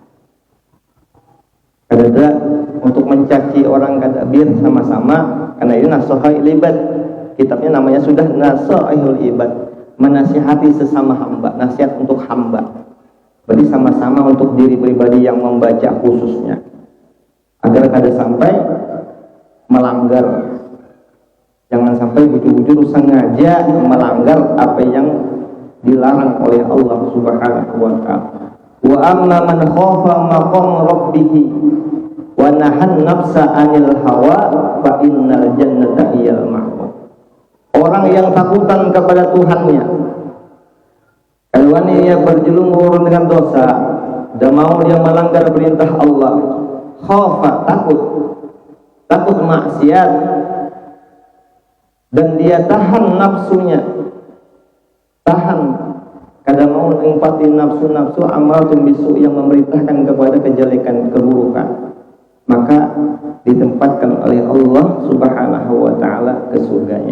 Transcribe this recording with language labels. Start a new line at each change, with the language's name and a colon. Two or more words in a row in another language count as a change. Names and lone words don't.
Indonesian: Kada untuk mencaci orang, kada, biar sama-sama. Karena ini nasihat ibad. Kitabnya namanya sudah Nasaihul Ibad, menasihati sesama hamba, nasihat untuk hamba. Berarti sama-sama untuk diri pribadi yang membaca khususnya, agar kada sampai melanggar. Jangan sampai bujur-bujur sengaja melanggar apa yang dilarang oleh Allah
Arabic: سبحانه وتعالى. وأما من خاف مقام ربه ونهى النفس عن الهوى فإن الجنة هي المأوى.
Indonesian: Orang yang takutan kepada Tuhannya, kalau dia berjelumur dengan dosa dan mau dia melanggar perintah Allah, khafa, takut maksiat, dan dia tahan nafsunya, kada mau mengingpati nafsu amaratun bisu yang memerintahkan kepada kejelekan, keburukan, maka ditempatkan oleh Allah
Arabic: سبحانه وتعالى
Indonesian: ke surganya.